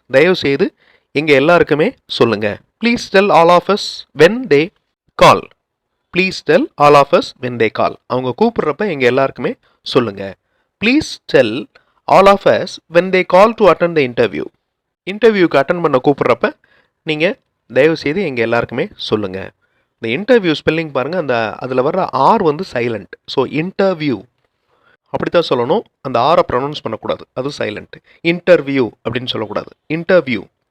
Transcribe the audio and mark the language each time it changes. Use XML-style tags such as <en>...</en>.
<ta>தயவு செய்து எங்க எல்லாருக்குமே சொல்லுங்க.</ta> <en>Please tell all of us when they call. Please tell all of us when they call.</en> <ta>அவங்க கூப்பிடுறப்ப எங்க எல்லாருக்குமே சொல்லுங்க.</ta> <en>Please tell all of us when they call to attend the interview.</en> <ta>இன்டர்வியூக்கு அட்டன் பண்ண கூப்பிடுறப்ப நீங்கள் தயவு செய்து எங்கள் எல்லாருக்குமே சொல்லுங்கள். இந்த இன்டர்வியூ ஸ்பெல்லிங் பாருங்கள், அதில் வர்ற ஆர் வந்து சைலண்ட். ஸோ இன்டர்வியூ அப்படி தான் சொல்லணும், அந்த ஆரை ப்ரொனவுன்ஸ் பண்ணக்கூடாது, அது சைலண்ட். இன்டர்வியூ அப்படின்னு சொல்லக்கூடாது, இன்டர்வியூ.</ta>